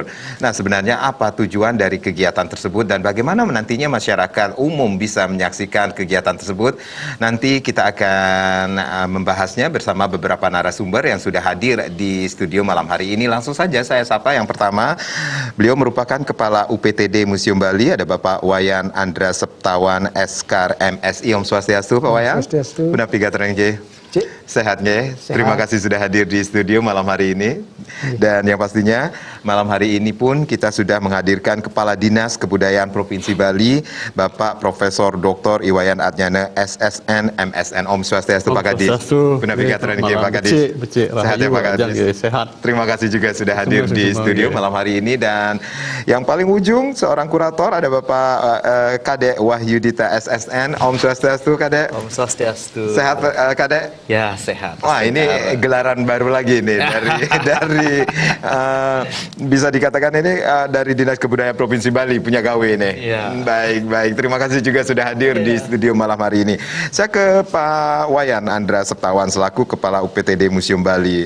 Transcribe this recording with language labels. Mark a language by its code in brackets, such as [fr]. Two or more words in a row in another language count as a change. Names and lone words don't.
[id] Nah, sebenarnya apa tujuan dari kegiatan tersebut dan bagaimana nantinya masyarakat umum bisa menyaksikan kegiatan tersebut? Nanti kita akan membahasnya bersama beberapa narasumber yang sudah hadir di studio malam hari ini. Langsung saja saya sapa yang pertama. Beliau merupakan Kepala UPTD Museum Bali, ada Bapak Wayan Andra Septawan Eskar MSI. [ban] Om Swastiastu, [id] Pak Wayan. Swastiastu. Benar piga terang J. Sehat nggih? Terima kasih sudah hadir di studio malam hari ini. Dan yang pastinya malam hari ini pun kita sudah menghadirkan Kepala Dinas Kebudayaan Provinsi Bali, Bapak Profesor Dr. Iwayan Adnyana SSN MSN. [ban] Om Swastiastu [id] Pak Kadis. Benar piga terang Pak Kadis. Sehat ya Pak Kadis. Sehat. Terima kasih juga sudah hadir di studio malam hari ini. Dan yang paling ujung seorang kurator ada Bapak Kadek Wahyudita SSN. [ban] Om Swastiastu Kadek. Om Swastiastu. [id] Sehat Kadek? Ya, sehat. Wah, ini gelaran baru lagi nih dari bisa dikatakan ini dari Dinas Kebudayaan Provinsi Bali punya gawe nih. Ya. Baik. Terima kasih juga sudah hadir di studio malam hari ini. Saya ke Pak Wayan Andra Septawan selaku Kepala UPTD Museum Bali.